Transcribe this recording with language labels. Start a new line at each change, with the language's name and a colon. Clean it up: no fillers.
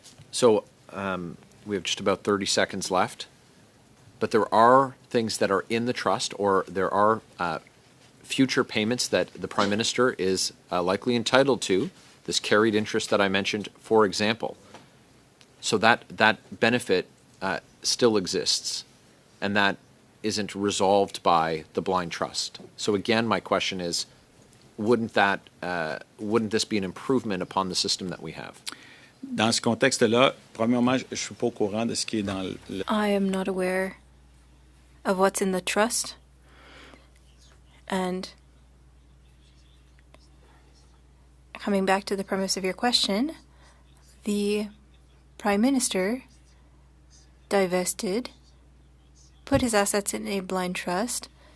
English: So we have just about 30 seconds left, but there are things that are in the trust, or there are future payments that the Prime Minister is likely entitled to, this carried interest that I mentioned, for example. So that benefit still exists, and that isn't resolved by the blind trust. So again, my question is, wouldn't this be an improvement upon the system that we have?
French: Dans ce contexte-là, premièrement, je suis pas au courant de ce qui est dans le...
English: I am not aware of what's in the trust, and coming back to the premise of your question, the Prime Minister divested, put his assets in a blind trust.